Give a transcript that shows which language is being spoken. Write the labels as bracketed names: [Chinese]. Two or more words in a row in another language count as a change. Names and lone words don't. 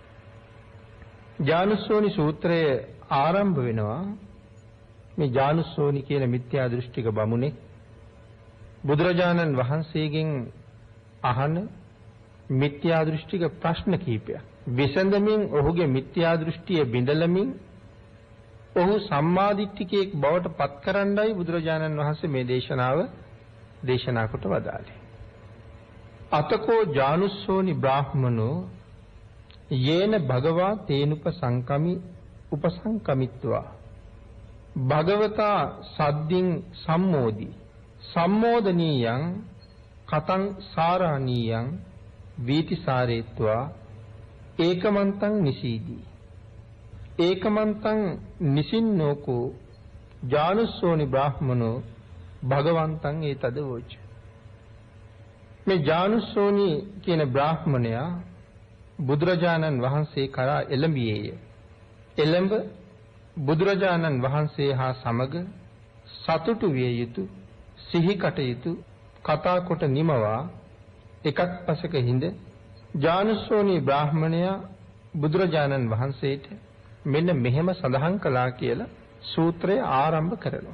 [Sinhala] ජානුස්සෝනි සූත්‍රය ආරම්භ වෙනවා මේ ජානුස්සෝනි කියන මිත්‍යා දෘෂ්ටික බමුණේ බුදුරජාණන් වහන්සේගෙන් අහන මිත්‍යා දෘෂ්ටික ප්‍රශ්න කීපයක් විසඳමින් ඔහුගේ මිත්‍යා දෘෂ්ටිය බිඳලමින් ඔහු සම්මාදිට්ඨිකයෙක් බවට පත් කරන්නයි බුදුරජාණන් වහන්සේ මේ දේශනාව දේශනා කොට වදාළේ. [Pali] අතකෝ ජානුස්සෝනි බ්‍රාහ්මනෝ යේන භගවා තේනුප සංකමි උපසංකමිත්වා භගවතා සද්දින් සම්මෝදි සම්මෝදනීයං කතං සාරාණීයං වීතිසාරේත්වා ඒකමන්තං නිසීදී ඒකමන්තං නිසින්නෝකෝ ජානුස්සෝනි බ්‍රාහ්මනෝ භගවන්තං ඒතද වෝච. [Sinhala] මේ ජානුස්සෝනි කියන බ්‍රාහ්මණයා බුදුරජාණන් වහන්සේ කරා එළඹියේය. එළඹ බුදුරජාණන් වහන්සේ හා සමග සතුටු විය යුතු සිහි කටයුතු කතා කොට නිමවා එකක් පසක හිඳ ජානුස්සෝනි බ්‍රාහ්මණයා බුදුරජාණන් වහන්සේට මෙන්න මෙහෙම සඳහන් කළා කියලා සූත්‍රය ආරම්භ කරනවා.